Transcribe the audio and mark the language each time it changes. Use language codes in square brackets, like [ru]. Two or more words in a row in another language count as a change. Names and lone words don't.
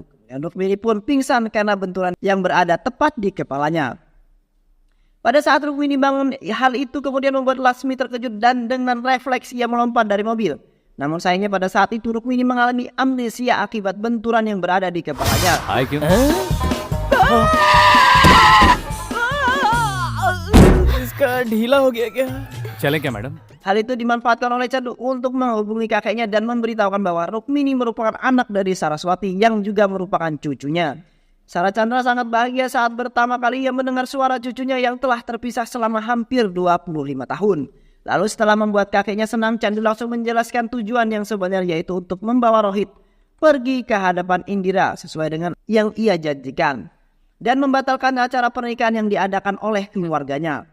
[id] Dan Rukmini pun pingsan karena benturan yang berada tepat di kepalanya. Pada saat Rukmini bangun, hal itu kemudian membuat Lasmi terkejut dan dengan refleks ia melompat dari mobil. Namun sayangnya pada saat itu Rukmini mengalami amnesia akibat benturan yang berada di kepalanya. [hi] इसका ढीला हो गया क्या? चलें क्या मैडम? [id] Hal itu dimanfaatkan oleh Chandu untuk menghubungi kakeknya dan memberitahukan bahwa Rukmini merupakan anak dari Saraswati yang juga merupakan cucunya. Sara Chandra sangat bahagia saat pertama kali ia mendengar suara cucunya yang telah terpisah selama hampir 25 tahun. Lalu setelah membuat kakeknya senang, Chandu langsung menjelaskan tujuan yang sebenarnya yaitu untuk membawa Rohit pergi ke hadapan Indira sesuai dengan yang ia janjikan dan membatalkan acara pernikahan yang diadakan oleh keluarganya.